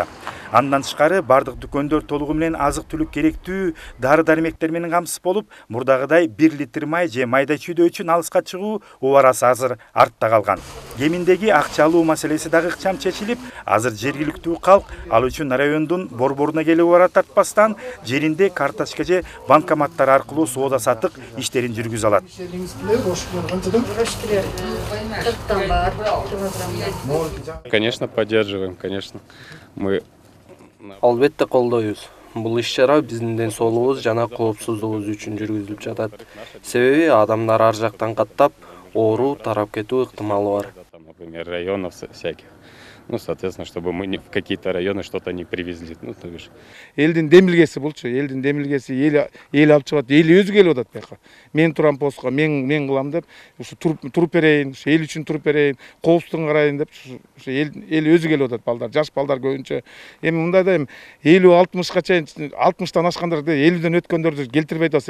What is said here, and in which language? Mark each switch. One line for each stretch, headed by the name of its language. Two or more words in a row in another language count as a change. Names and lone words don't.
Kyrgyz: Андан тышкары бардык дүкөндөр толугу менен азык-түлүк керектүү дары-дармектер менен камсыз болуп, мурдагыдай 1 литр май же майда чүйдөө үчүн алыска чыгуу убарасы азыр артта калган. Кеминдеги акча алуу маселеси дагы ыкчам чечилип, азыр жергиликтүү калк ал үчүн райондун борборуна келип убара тартпастан, жеринде карточка же банкоматтар аркылуу соода сатык иштерин жүргүзө алат.
Russian: Конечно, поддерживаем, конечно. Мы
Kyrgyz: Албетте колдойбуз. Бул иш-чара биздин ден соолугубуз жана коопсуздугубуз үчүн жүргүзүлүп жатат. Себеби адамдар ар жактан каттап, оору тарап кетүү ыктымалы бар.
Russian: например, районов всяких. Ну, соответственно, чтобы мы в какие-то районы что-то не привезли. Ну, то бишь.
Kyrgyz: Элдин демилгеси булчу, элдин демилгеси эл алып чыгат, эл өзү келип атат бияка. Мен турам постко, мен кылам деп, ушу туруп берейин, ушу эл үчүн туруп берейин, коопсуздугун карайын деп, ушу эл өзү келип атат балдар, жаш балдар көбүнчө. Эми мындайда эми 50-60ка чейин, 60тан ашкандарды, 50ден өткөндөрдү келтирбей атасыз.